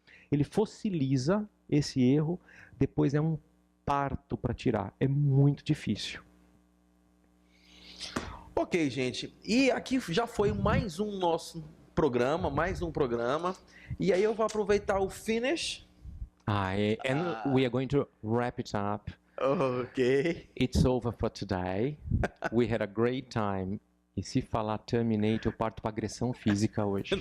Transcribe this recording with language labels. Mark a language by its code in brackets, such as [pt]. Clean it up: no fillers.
[pt] Ele fossiliza esse erro, depois é um parto para tirar. É muito difícil. Ok, gente. E aqui já foi mais um programa. E aí eu vou aproveitar o finish. [en] And we are going to wrap it up. Ok. It's over for today. We had a great time. [pt] E se falar terminate, eu parto para agressão física hoje.